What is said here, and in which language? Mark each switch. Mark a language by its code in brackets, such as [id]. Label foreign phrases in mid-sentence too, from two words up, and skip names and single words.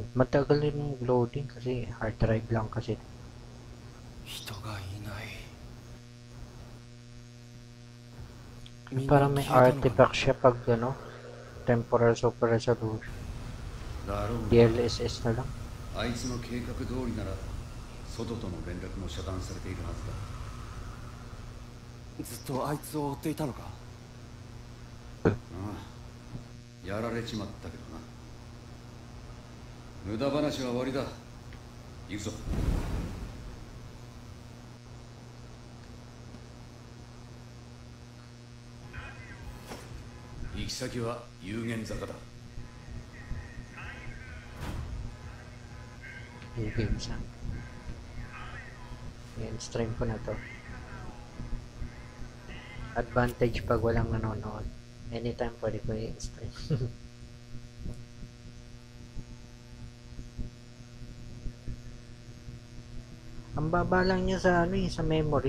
[tl] Matagal din yung loading kasi [en] hard drive [tl] lang kasi. Parang may artifact siya pag ano, [en] temporal super resolution. [tl] DLSS na lang. [ja] あいつの計画通りなら外との連絡も遮断されているはずだ。ずっとあいつを追っていたのか？ああ、やられちまったけどな。無駄話は終わりだ。行くぞ。行き先は有限坂だ。 [tl] Yung games na. Yan, stream ko na to. Advantage pag walang nanonood. Anytime pwede ko i-stream. Ang baba lang niya sa ano sa memory.